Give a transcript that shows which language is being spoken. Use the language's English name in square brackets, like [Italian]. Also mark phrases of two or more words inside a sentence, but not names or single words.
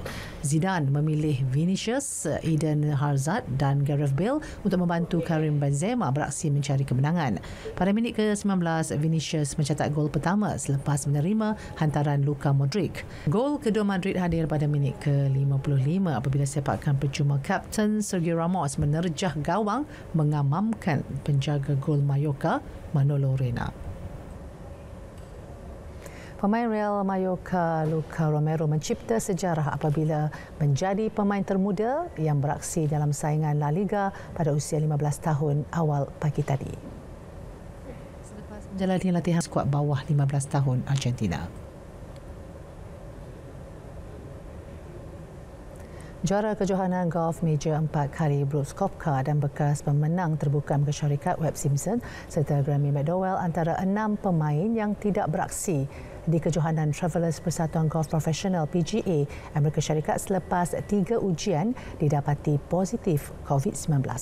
[Malay] Zidane memilih Vinicius, Eden Hazard dan Gareth Bale untuk membantu Karim Benzema beraksi mencari kemenangan. Pada minit ke-19, Vinicius mencetak gol pertama selepas menerima hantaran Luka Modric. Gol kedua Madrid hadir pada minit ke-55 apabila sepakan percuma Kapten Sergio Ramos menerjah gawang mengamamkan penjaga gol Mallorca, Manolo Reina. Pemain Real Mallorca, Luka Romero mencipta sejarah apabila menjadi pemain termuda yang beraksi dalam saingan La Liga pada usia 15 tahun awal pagi tadi. Selepas menjalani latihan skuad bawah 15 tahun Argentina. Juara kejohanan golf meja 4 kali Brooks Koepka dan bekas pemenang terbuka Amerika Syarikat Webb Simpson serta Graeme McDowell antara 6 pemain yang tidak beraksi di kejohanan Travelers Persatuan Golf Profesional PGA Amerika Syarikat selepas 3 ujian didapati positif COVID-19.